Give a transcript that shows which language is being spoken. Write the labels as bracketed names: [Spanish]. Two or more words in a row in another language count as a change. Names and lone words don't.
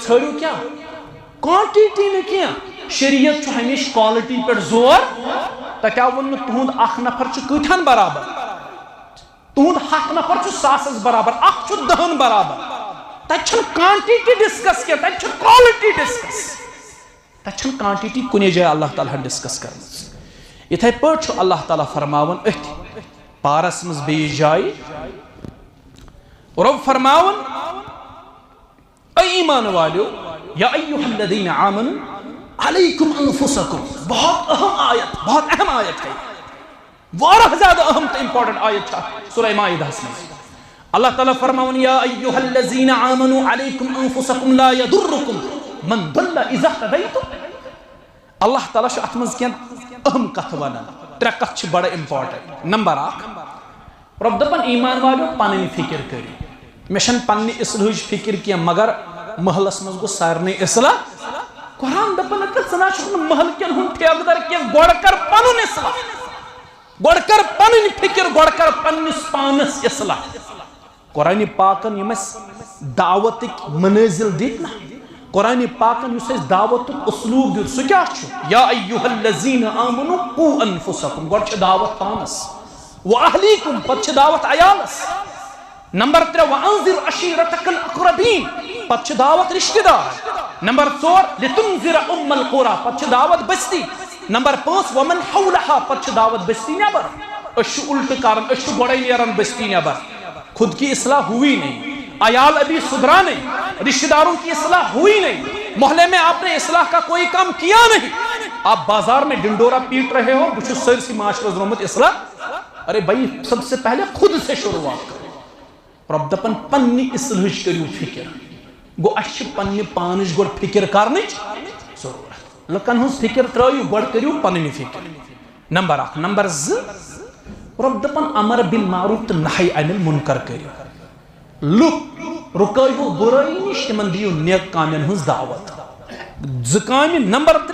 [Kashmiri] ژھٲرِو کیٛاہ کانٹِٹی نہٕ کینٛہہ شریعت چھُ ہمیشہِ کالٹی پٮ۪ٹھ زور تتہِ آو وننہٕ تُہُنٛد اکھ نفر چھُ کۭتہن برابر تُہُنٛد 100 نفر چھُ 100 برابر اکھ چھُ 10 برابر تتہِ چھنہٕ کانٹِٹی ڈسکس کینٛہہ تتہِ چھِ کالٹی ڈسکس تتہِ چھنہٕ کانٹِٹی کُنہِ جایہِ اللہ تعالیٰ ہن ڈسکس کرمٕژ یِتھے پٲٹھۍ چھُ اللہ تعالیٰ فرماوان أتھۍ پارس منٛز بیٚیِس جایہِ رب فرماوان [Urdu] اے ایمان والیو [Arabic] یا ایھا الذین آمنوا علیکم انفسکم [Urdu] بہت اہم آیت ہے [Kashmiri] واریاہ زیادہ اہم تو امپورٹنٹ آیت چھِ سورہ مائدہس منٛز اللہ تعالیٰ فرماوان [Arabic] یا ایھا الذین آمنوا علیکم انفسکم لا یضرکم من ضل اذا اهتدیتم [Kashmiri] اللہ تعالیٰ چھُ اتھ منٛز کینٛہہ اہم کتھ ونان 3 کتھ چھِ بڑٕ امپورٹنٹ نمبر 1 رب دپان ایمان والیو پنٕنۍ فکر کٔرِو مےٚ چھنہٕ پننہِ اصلٲحٕچ فکر کینٛہہ مگر محلس منٛز گوٚژھ سارنٕے اصلاح قرآن دپان ژٕ نا چھُکھ نہٕ محل کٮ۪ن ہُنٛد ٹھیکہٕ کینٛہہ گۄڈٕ کر پنُن اصلاح گۄڈٕ کر پنٕنۍ فکر گۄڈٕ کر پننِس پانس اصلاح قرآن پاکن یِم اَسہِ دعوتٕکۍ منٲزل دِتۍ نا قرآن پاکن یُس اَسہِ دعوتُک اسلوٗب دیُت سُہ کیٛاہ چھُ [Arabic] یا ایھا الذین آمنوا قوا انفسکم [Kashmiri] گۄڈٕ چھِ دعوت پانس واہلیکم پتہٕ چھِ دعوت عیالس نمبر 3 [Arabic] وانذر عشیرتک الاقربین [Kashmiri] پتہٕ چھِ دعوت رشتہٕ دار نمبر 4 [Arabic] لتنذر ام [Kashmiri] القرى پتہٕ چھِ دعوت بستی نمبر 5 [Arabic] ومن حولها [Kashmiri] پتہٕ چھِ دعوت بستی نیبر أسۍ چھِ الٹہٕ کران أسۍ چھِ گۄڈے نیران بستی نیبر [Urdu] خود کی اصلاح ہوئی نہیں عیال ابھی سدھرا نہیں رشتہ داروں کی اصلاح ہوئی نہیں محلے میں آپ نے اصلاح کا کوئی کام کیا نہیں آپ بازار میں ڈنڈورا پیٹ رہے ہو بچ سرسی معاشرہ ضرورت اصلاح ارے بھائی سب سے پہلے خود سے شروعات کرو [Kashmiri] رب دپان پننہِ اصلاحٕچ کٔرِو فکر گو اَسہِ چھِ پننہِ پانٕچ گۄڈٕ فکر کرنٕچ ضروٗرت لُکن ہٕنٛز فکر ترٲیِو گۄڈٕ کٔرِو پنٕنۍ فکر نمبر 1 نمبر 2 رب دپان [Arabic] امر بالمعروف [Kashmiri] تہٕ [Arabic] نہی عن المنکر [Kashmiri] کٔرِو لُکھ رُکٲیِو بُرٲیی نِش تِمن دِیِو نیک کامٮ۪ن ہٕنٛز دعوت 2 کامہِ نمبر